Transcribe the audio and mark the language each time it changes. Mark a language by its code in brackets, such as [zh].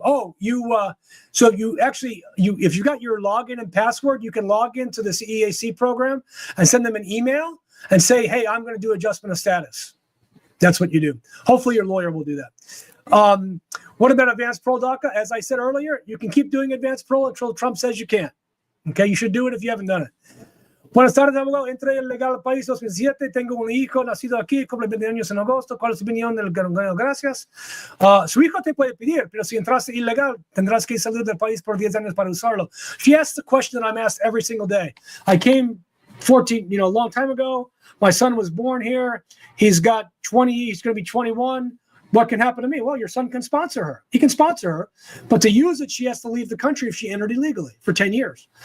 [en] Oh, so you actually, if you got your login and password, you can log into the EAC program and send them an email and say, hey, I'm going to do adjustment of status. That's what you do. Hopefully your lawyer will do that. What about advanced parole, DACA? As I said earlier, you can keep doing advanced parole until Trump says you can't. Okay, you should do it if you haven't done it. [es] Buenas tardes, abogado. Entré ilegal al país 2007. Tengo un hijo nacido aquí, cumple 20 años en agosto. ¿Cuál es su opinión del gobierno? Gracias. Su hijo te puede pedir, pero si entraste ilegal, tendrás que salir del país por 10 años para usarlo. [en] She asked the question that I'm asked every single day. I came 14, a long time ago. My son was born here. He's got 20. He's going to be 21. What can happen to me? Well, your son can sponsor her. He can sponsor her, but to use it, she has to leave the country if she entered illegally for 10 years.